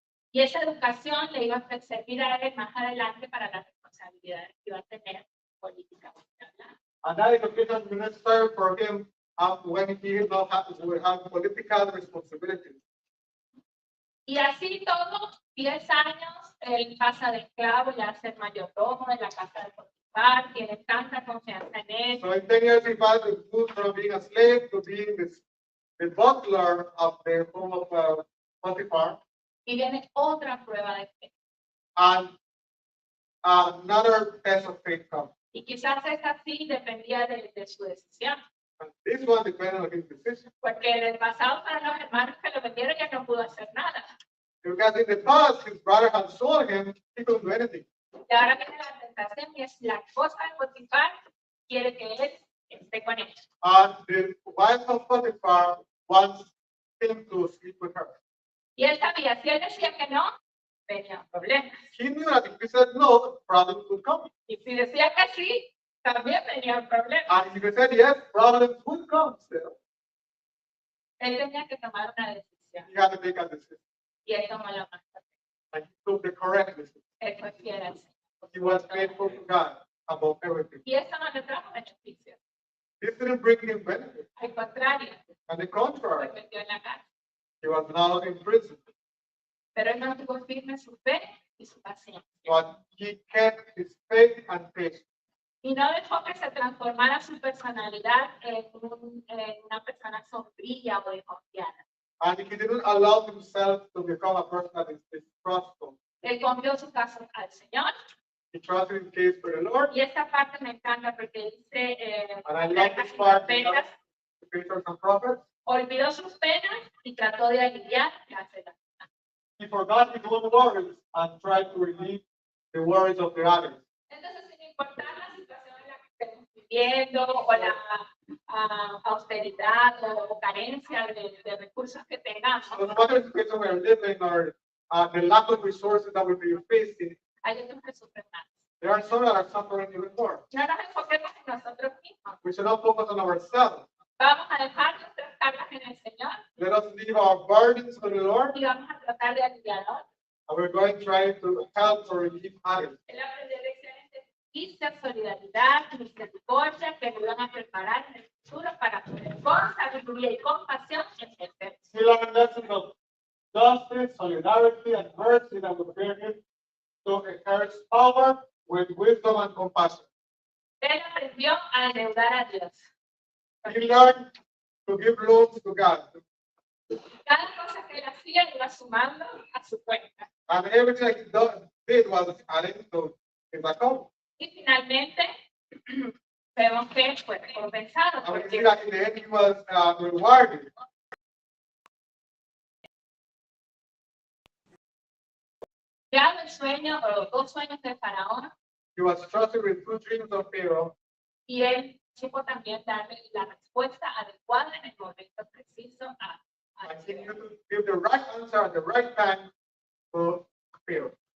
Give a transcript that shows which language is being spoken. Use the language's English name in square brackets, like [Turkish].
[Spanish] y esa educación le iba a servir a él más adelante para las responsabilidades que iba a tener políticamente hablando. [English] And that education will necessary for him when he will have political responsibilities. [Spanish] Y así todos 10 años, él pasa de esclavo y a ser mayordomo de la casa de Potifar, tiene tanta confianza en él. [English] So in 10 years, he passed from being a slave to being the butler of the home of Potiphar. [Spanish] Y viene otra prueba de fe. [English] And another test of faith comes. [Spanish] Y quizás esta sí dependía de su decisión. [English] And this one depended on his decision. [Spanish] Porque en el pasado para los hermanos que lo vendieron ya no pudo hacer nada. [English] Because in the past, his brother had sold him, he couldn't do anything. [Spanish] Y ahora viene la tentación y es la esposa de Potifar quiere que él esté con él. [English] And the wife of Potiphar wants him to sleep with her. [Spanish] Y él sabía, si él decía que no, venía problemas. [English] He knew that if he said no, problems would come. [Spanish] Y si decía que sí, también venía problemas. [English] And if he said yes, problems would come still. [Spanish] Él tenía que tomar una decisión. [English] He had to make a decision. [Spanish] Y él tomó la más correcta. [English] And he took the correct decision. [Spanish] Él fue fiel al Señor. [English] He was faithful to God about everything. [Spanish] Y eso no le trajo beneficios. [English] This didn't bring him benefit. [Spanish] Al contrario, [English] On the [Spanish] se [English] contrary, [Spanish] metió en la cárcel. [English] he was now in prison. [Spanish] Pero él mantuvo firme su fe y su paciencia. [English] But he kept his faith and patience. [Spanish] Y no dejó que se transformara su personalidad en una persona sombría o desconfiada. [English] And he didn't allow himself to become a person that is distrustful. [Spanish] Él confió su caso al Señor. [English] He trusted in case for the Lord. [Spanish] Y esta parte me encanta porque dice, [English] And I love this part because the patriarchs and prophets. [Spanish] olvidó sus penas y trató de aliviar las de las demás. [English] He forgot his own worries and tried to relieve the worries of the others. [Spanish] Entonces, sin importar la situación en la que estemos viviendo o la austeridad o carencia de recursos que tengamos, [English] So no matter the situation we're living or the lack of resources that we'll be facing, [Spanish] hay otros que sufren más. [English] there are some that are suffering even more. [Spanish] No nos enfoquemos en nosotros mismos. [English] We should not focus on ourselves. [Spanish] Vamos a dejar nuestras cargas en el Señor [English] Let us leave our burdens on the Lord, [Spanish] y vamos a tratar de aliviarnos. [English] and we're going to try to help or relieve others. [Spanish] El aprender lecciones de justicia, solidaridad, misericordia que nos van a preparar en el futuro para poder con sabiduría y compasión ejercer. [English] We learn lessons of justice, solidarity, and mercy that will bring him to encourage power with wisdom and compassion. [Spanish] Él aprendió a endeudar a Dios. [English] He learned to give loans to God, [Spanish] Cada cosa que él hacía iba sumando a su cuenta. [English] and everything he did was adding to his account. [Spanish] Y finalmente, vemos que fue recompensado. [English] And we see [Spanish] Porque [English] that in the end he was rewarded. [Spanish] ya el sueño o los 2 sueños de Faraón, [English] He was trusted with 2 dreams of Pharaoh, [Spanish] y él supo también darle la respuesta adecuada en el momento preciso a [English] and he knew to give the right answer at the right time to Pharaoh.